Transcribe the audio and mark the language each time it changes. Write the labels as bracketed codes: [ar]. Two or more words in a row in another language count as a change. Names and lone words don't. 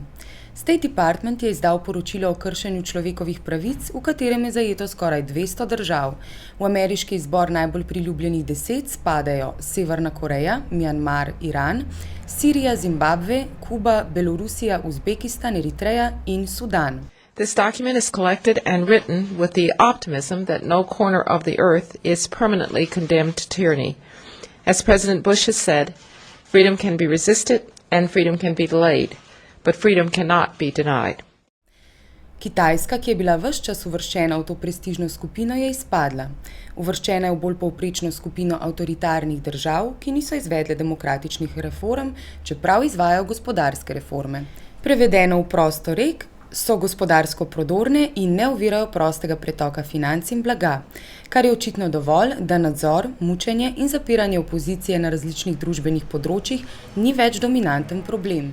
[sl] State Department je izdal poročilo o kršenju človekovih pravic, v katerem je zajeto skoraj 200 držav. V ameriški izbor najbolj priljubljenih 10 spadajo Severna Koreja, Mjanmar, Iran, Sirija, Zimbabve, Kuba, Belorusija, Uzbekistan, Eritreja in Sudan. [en] This document is collected and written with the optimism that no corner of the earth is permanently condemned to tyranny. As President Bush has said, freedom can be resisted and freedom can be delayed, but freedom cannot be denied. [sl] Kitajska, ki je bila ves čas uvrščena v to prestižno skupino, je izpadla. Uvrščena je v bolj povprečno skupino avtoritarnih držav, ki niso izvedle demokratičnih reform, čeprav izvajajo gospodarske reforme. Prevedeno v prosto rek, so gospodarsko prodorne in ne ovirajo prostega pretoka financ in blaga, kar je očitno dovolj, da nadzor, mučenje in zapiranje opozicije na različnih družbenih področjih ni več dominanten problem.